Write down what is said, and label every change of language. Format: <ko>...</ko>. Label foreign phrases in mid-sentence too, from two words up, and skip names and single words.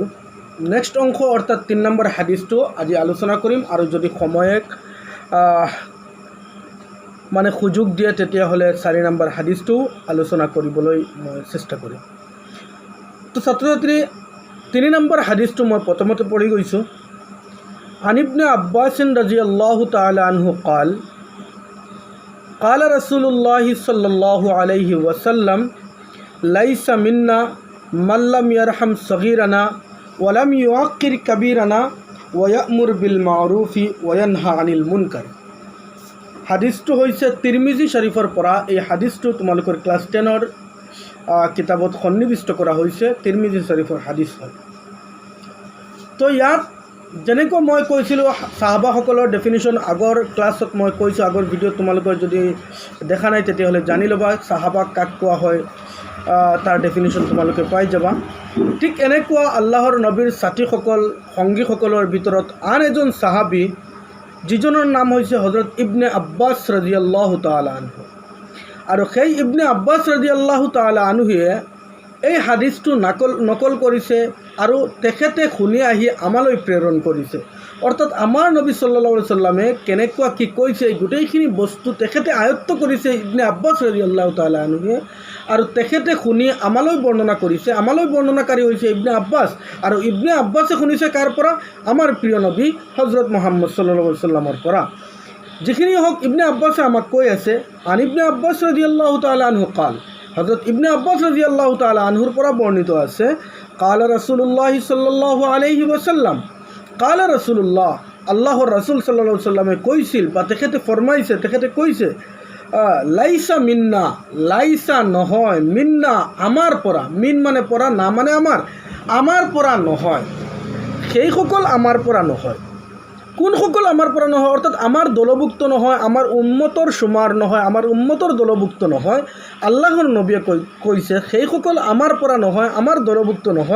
<as>নেক্সট অংশ অৰ্থাৎ 3 নম্বৰ হাদিছটো আজি আলোচনা কৰিম, আৰু যদি সময়ে সুযোগ দিয়ে তেতিয়াহ'লে 4 নম্বৰ হাদিছটো আলোচনা কৰিবলৈ মই চেষ্টা কৰিম। তো ছাত্ৰ ছাত্ৰী, 3 নম্বৰ হাদিছটো মই প্ৰথমতে পঢ়ি গৈছোঁ।</as> <ar>عن ابن عباس رضي الله تعالى عنه قال قال رسول الله صلى الله عليه وسلم ليس منا من لم يرحم صغيرنا ولم يوقر كبيرنا ويأمر بالمعروف وينهى عن المنكر।</ar> <as>হাদিছটো হৈছে তিৰমিজি শৰীফৰ পৰা। এই হাদিছটো তোমালোকৰ ক্লাছ 10ৰ কিতাপত সন্নিৱিষ্ট কৰা হৈছে, তিৰমিজি শৰীফৰ হাদিছ হয়। তো ইয়াত যেনেকৈ মই কৈছিলোঁ, চাহাবাসকলৰ ডেফিনেশ্যন আগৰ ক্লাছত মই কৈছোঁ, আগৰ ভিডিঅ'ত তোমালোকৰ যদি দেখা নাই তেতিয়াহ'লে জানি ল'বা চাহাবা কাক কোৱা হয়, তাৰ ডেফিনেশ্যন তোমালোকে পাই যাবা। ঠিক এনেকুৱা আল্লাহৰ নবীৰ ছাত্ৰীসকল, সংগীসকলৰ ভিতৰত আন এজন চাহাবী, যিজনৰ নাম হৈছে হজৰত ইবনে আব্বাছ</as> <ar>رضي الله تعالى عنه.</ar> <as>আৰু সেই ইবনে আব্বাছ</as> <ar>رضي الله تعالى عنه</ar> <as>এই হাদিছটো নকল কৰিছে আৰু তেখেতে শুনি আহি আমালৈ প্ৰেৰণ কৰিছে। অৰ্থাৎ আমাৰ নবী</as> <ar>صلى الله عليه وسلم</ar> <as>কেনেকুৱা কি কৈছে, গোটেইখিনি বস্তু তেখেতে আয়ত্ত কৰিছে ইবনে আব্বাছ</as> <ar>رضي الله تعالى عنه,</ar> <as>আৰু তেখেতে শুনি আমালৈ বৰ্ণনা কৰিছে। আমালৈ বৰ্ণনাকাৰী হৈছে ইবনে আব্বাছ, আৰু ইবনে আব্বাছে শুনিছে কাৰ পৰা? আমাৰ প্ৰিয় নবী হজৰত মুহাম্মদ</as> <ar>صلى الله عليه وسلم</ar> <as>পৰা। যিখিনি হওক, ইবনে আব্বাছে আমাক কৈ আছে,</as> <ar>عن ابن عباس رضي الله تعالى عنه قال,</ar> <as>হজরত ইবনে আব্বাস</as> <ar>رضي الله تعالى عنه</ar> <as>পৰা বর্ণিত আছে,</as> <ar>قال رسول الله صلى الله عليه وسلم, قال رسول الله,</ar> <as>আল্লাহর রাসূল</as> <ar>صلى الله عليه وسلم</ar> <as>কৈছিল বা তেখেতে ফরমাইছে, তেখেতে কৈছে,</as> <ar>ليس منا,</ar> <as>লাইসা নহয়, মিন্না আমাৰ পৰা, মিন মানে পৰা, না মানে আমাৰ পৰা নহয়, সেইসকল আমাৰ পৰা নহয়। কোনসকল আমাৰ পৰা নহয়? অৰ্থাৎ আমাৰ দলভুক্ত নহয়, আমাৰ উম্মতৰ সুমাৰ নহয়, আমাৰ উম্মতৰ দলভুক্ত নহয়। আল্লাহৰ নবীয়ে কৈছে সেইসকল আমাৰ পৰা নহয়, আমাৰ দলভুক্ত নহয়।</as>